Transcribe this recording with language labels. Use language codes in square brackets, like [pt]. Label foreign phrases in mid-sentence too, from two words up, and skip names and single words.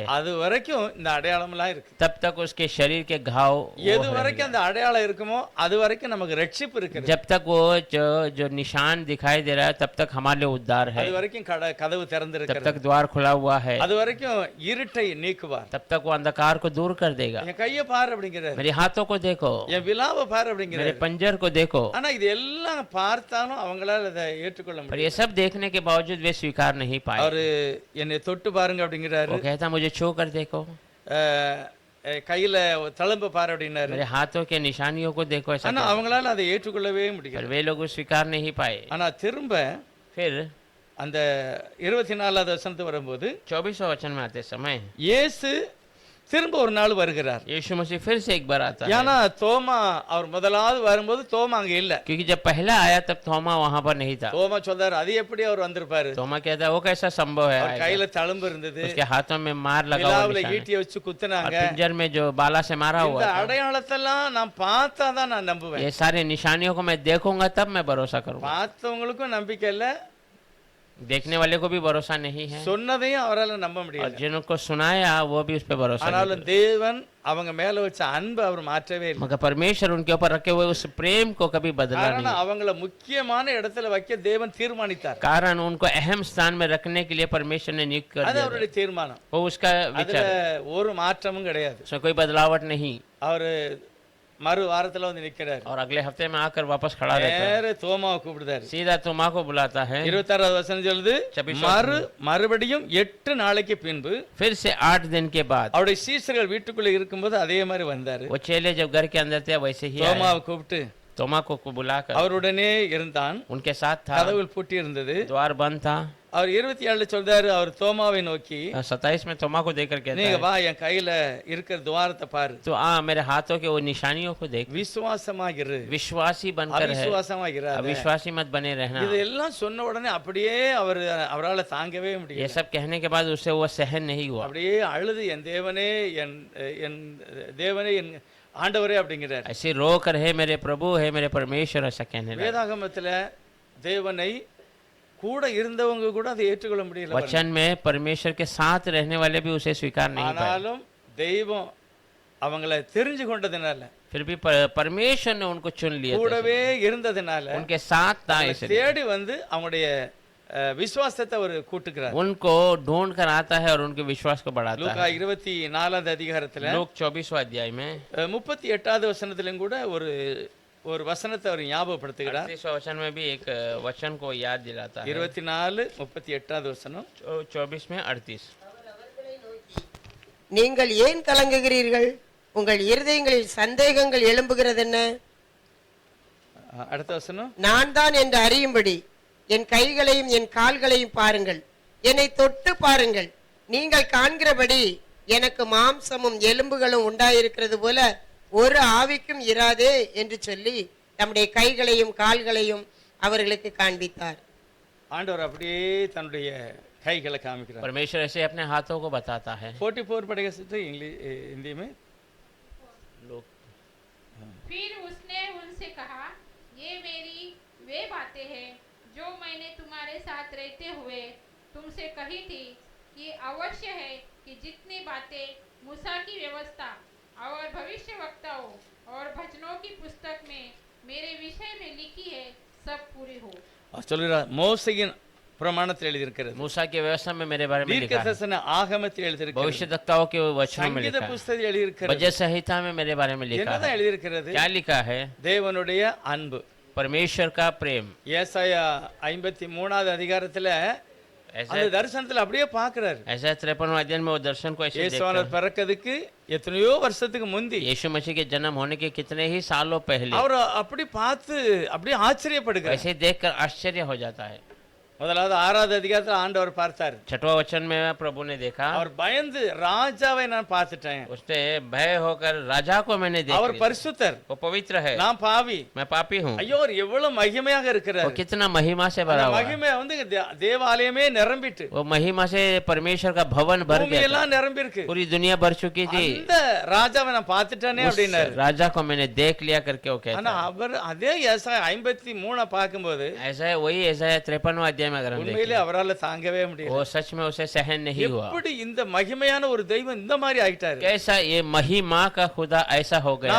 [ta] அது வரைக்கும் இந்த அடையாளம்லாம் இருக்கு. [hi] तब तक उसके शरीर के घाव वो [ta] எது [hi] है। [ta] வரைக்கும் அந்த அடையாளம் இருக்குமோ அது வரைக்கும் நமக்கு ரட்சிப்பு இருக்கு. [hi] जब तक वो जो निशान दिखाई दे रहा है तब तक हमारे लिए उद्धार है, [ta] அது वரைக்கும் கதவு [hi] तब [ta] திறந்திருக்கு. [hi] तक द्वार खुला हुआ है, [ta] அது வரைக்கும் இருட்டை நீக்குவார். [hi] तब तक वो अंधकार को दूर कर देगा। [ta] என் கையை பாரு அப்படிங்கிறாரு, [hi] मेरे हाथों को देखो, [ta] என் விலாவை பாரு [hi] मेरे [ta] அப்படிங்கிறாரு. [hi] पंजर को देखो। [ta] ஆனா இது எல்லாம் பார்த்தாலும் அவங்களால அதை ஏற்றுக்கொள்ள [hi] पर [ta] முடியும். [hi] ये सब देखने के बावजूद वे स्वीकार नहीं पाए। [ta] அவரு என்னை தொட்டு பாருங்க அப்படிங்கிறாரு. [hi] वो कहता मुझे छू कर देखो, [ta] கையில தழும்ப பாரு அப்படின்னாரு. [hi] मेरे हाथों के निशानियों को देखो, ऐसा [ta] ஆனா [hi] कहता। [ta] அவங்களால அதை ஏற்றுக்கொள்ளவே [hi] पर [ta] முடியல. [hi] वे लोग स्वीकार नहीं पाए। [ta] ஆனா திரும்ப [hi] फिर [ta] அந்த 24வது வசனத்துக்கு வரும்போது [hi] 24वें वचन में आते समय [ta] இயேசு திரும்ப ஒரு நாள் வருகிறார். [hi] यीशु मसीह फिर से एक बार आता है, [ta] ஏன்னா தோமா அவர் முதலாவது வரும்போது தோமா அங்க இல்ல. [hi] क्योंकि जब पहला आया तब थोमा वहां पर नहीं था। [ta] தோமா சொல்றாரு அது எப்படி அவர் வந்திருப்பாரு, [hi] थोमा कहता है वो कैसा संभव है [ta] அவர் [hi] आएगा? [ta] கையில தழும்பு இருந்தது, [hi] उसके हाथों में मार लगा हुआ [ta] விலாவுல [hi] निशान है, [ta] ஈட்டியை வச்சு [hi] और [ta] குத்துனாங்க. [hi] पिंजर में जो बाला से मारा हुआ [ta] இந்த [hi] था। [ta] அடையாளத்தெல்லாம் நான் பார்த்தாதான் நான் நம்புவேன். [hi] ये सारे निशानियों को मैं देखूंगा तब मैं भरोसा करूंगा। [ta] பார்த்தவங்களுக்கும் நம்பிக்கை இல்ல, [hi] देखने वाले को भी भरोसा नहीं है, [ta] சொன்னதையும் அவரால நம்ப [hi] और [ta] முடியல. [hi] जिनको सुनाया वो भी उस पर भरोसा नहीं [ta] ஆனாலும் தேவன் அவங்க மேல வச்ச அன்பு அவர் மாற்றவே [hi] करते। [ta] இல்லை. [hi] मगर परमेश्वर उनके ऊपर रखे हुए उस प्रेम को कभी बदला [ta] காரணம் [hi] नहीं। [ta] அவங்கள முக்கியமான இடத்துல வைக்க தேவன் தீர்மானித்தார். [hi] कारण उनको अहम स्थान में रखने के लिए परमेश्वर ने नियुक्त कर [ta] அது [hi] दिया। [ta] அவருடைய தீர்மானம். [hi] वो उसका [ta] அதுல [hi] विचार, [ta] ஒரு மாற்றமும் கிடையாது. [hi] उसमें कोई बदलावट नहीं। [ta] அவரு மறு வாரத்துல வந்து நிக்கிறாரு. [hi] और अगले हफ्ते में आकर वापस खड़ा रहता है, [ta] நேர தோமாவை கூப்பிடுறாரு. [hi] सीधा तुमा को बुलाता है। [ta] 26வது வசனம் சொல்லுது, [hi] 26 [ta] மறுபடியும் 8 நாளைக்கு பின்பு [hi] फिर से 8 दिन के बाद [ta] அவருடைய சீசர்கள் வீட்டுக்குள்ள இருக்கும்போது அதே மாதிரி வந்தாரு. [hi] वो चेले जब घर के अंदर थे वैसे ही आए। [ta] தோமாவை கூப்பிட்டு [hi] तोमा को बुलाकर [ta] அவருடனே இருந்தான். [hi] उनके साथ था, [ta] கதவுகள் பூட்டி இருந்தது. [hi] द्वार बंद था। [ta] அவர் 27 சொல்றாரு, அவர் தோமாவை நோக்கி [hi] 27 में तोमा को देखकर कहता [ta] நீங்க [hi] है, [ta] வா என் கையில இருக்கிற துவாரத்தை பாரு, [hi] तो मेरे हाथों के वो निशानियों को देख, [ta] விசுவாசமாகிரு, [hi] विश्वासी बनकर है, [ta] அவிசுவாசமாகிறாத. [hi] अविश्वासी मत बने रहना। [ta] இதெல்லாம் சொன்ன உடனே அப்படியே அவரால தாங்கவே [hi] ये [ta] முடியல. [hi] सब कहने के बाद उससे वो सहन नहीं हुआ, [ta] அப்படியே அழுது என் தேவனே என் தேவனே என் ஆண்டவரே அப்படிங்கிறார். [hi] ऐसे रो कर है मेरे प्रभु है मेरे परमेश्वर, ऐसा कहने लगा। [ta] வேதாகமத்துல தேவனை கூட இருந்தவங்க கூட அதை ஏற்றுக்கொள்ள முடியல. [hi] वचन में परमेश्वर के साथ रहने वाले भी उसे स्वीकार नहीं पाए। [ta] ஆனாலும் தெய்வம் அவங்கள தெரிஞ்சு கொண்டதுனால, [hi] फिर भी परमेश्वर ने उनको चुन लिया था, [ta] கூடவே இருந்ததுனால [hi] उनके साथ था, [ta] அவங்களை [hi] इसलिए [ta] தேடி வந்து அவங்களுடைய விசுவாசத்தை அவர் கூட்டுக்கிறார். [hi] उनको ढूंढ कर आता है और उनके विश्वास को बढ़ाता [ta] லூக்கா [hi] है। [ta] 24வது அதிகாரத்துல [hi] लोक 24वां अध्याय में [ta] 38வது வசனத்திலும் கூட ஒரு வசனத்தை அவர் ஞாபகப்படுத்துகிறார். [hi] 38वां वचन में भी एक वचन को याद दिलाता है। [ta] 24:38வது வசனம். [hi] 24 में 38 [ta] நீங்கள் ஏன் கலங்குகிறீர்கள்? உங்கள் இருதயங்களில் சந்தேகங்கள் எழும்புகிறது என்ன? அடுத்த வசனம். நான் தான் என்று அறியும்படி என் கைகளையும் என் கால்களையும் பாருங்கள், என்னை தொட்டு பாருங்கள். நீங்கள் காண்கிறபடி எனக்கு மாம்சமும் எலும்புகளும் உண்டாயிருக்கிறது போல ஒரு ஆவிக்கும் இராதே என்று சொல்லி தம்முடைய கைகளையும் கால்களையும் அவர்களுக்கு காண்பித்தார். ஆண்டவர் அப்படியே தன்னுடைய கைகளை காமிக்கிறார். [hi] परमेश्वर ऐसे अपने हाथों को बताता है। 44 पढ़ेगा सिस्टर इंग्लिश हिंदी में. फिर उसने उनसे कहा, ये मेरी वे बातें हैं जो मैंने तुम्हारे साथ रहते हुए तुमसे कही थी कि अवश्य है कि जितनी बातें मूसा की व्यवस्था और भविष्यवक्ताओं और भजनों की पुस्तक में मेरे विषय में लिखी है सब पूरी हो। [ta] சொல்கிறார், மோசையின் பிரமாணத்தில் எழுதியிருக்கிறது, [hi] मूसा की व्यवस्था में मेरे बारे में लिखा है, [ta] தீர்க்கதரிசன ஆகமத்தில் எழுதியிருக்கிறது, [hi] भविष्यवक्ताओं के वचनों में [ta] சங்கீத [hi] लिखा है, [ta] புஸ்தகத்தில் எழுதியிருக்கிறது. [hi] भजन संहिता में मेरे बारे में लिखा [ta] என்னதான் [hi] है। [ta] எழுதியிருக்கிறது? [hi] क्या लिखा है? [ta] தேவனுடைய அன்பு. [hi] परमेश्वर का प्रेम। [ta] ஏசாயா 53வது அதிகாரத்துல அந்த தரிசனத்துல அப்படியே பார்க்கிறாரு. [hi] ऐसा 53वां अध्याय में वो दर्शन को ऐसे देखता [ta] இயேசுவானவர் [hi] है। [ta] பிறக்கிறதுக்கு எத்தனையோ வருஷத்துக்கு முந்தி [hi] यीशु मसीह के जन्म होने के कितने ही सालों पहले [ta] அவர் அப்படி பார்த்து அப்படியே ஆச்சரியப்படுகிறார். [hi] ऐसे देखकर आश्चर्य हो जाता है। [ta] முதலாவது 6வது அதிகாரத்துல ஆண்டவர் பார்த்தார். [hi] छठवां वचन में प्रभु ने देखा, [ta] அவர் பயந்து ராஜாவை நான் பார்த்துட்டேன். [hi] उसने भय होकर राजा को मैंने [ta] அவர் [hi] देखा, [ta] பரிசுத்தர், [hi] वो पवित्र है, [ta] நான் பாவி. [hi] मैं पापी हूँ। [ta] ஐயோ அவர் எவ்வளவு மகிமையாக [hi] वो [ta] இருக்கிறார். [hi] कितना महिमा से भरा [ta] அந்த [hi] हुआ है। [ta] மகிமை வந்து தேவாலயமே நிரம்பிட்டு, [hi] वो महिमा से परमेश्वर का भवन भर [ta] பூமி [hi] गया था। [ta] எல்லாம் நிரம்பி இருக்கு. [hi] पूरी दुनिया भर चुकी थी। [ta] அந்த ராஜாவை நான் பார்த்துட்டேனே [hi] उस [ta] அப்படின்னாரு. [hi] राजा को मैंने देख लिया करके वो कहता [ta] ஆனா [hi] है। [ta] அவர் அதே ஏசாயா 53 பார்க்கும்போது [hi] ऐसा है, वही ऐसा है 53वां अध्याय में अगर हम [ta] உண்மையிலே [hi] देखें, [ta] அவரால தாங்கவே முடியல. [hi] वो सच में उसे सहन नहीं हुआ। [ta] எப்படி இந்த மகிமையான ஒரு தெய்வம் இந்த மாதிரி ஆயிட்டாரு. [hi] कैसा ये महिमा का खुदा ऐसा हो गया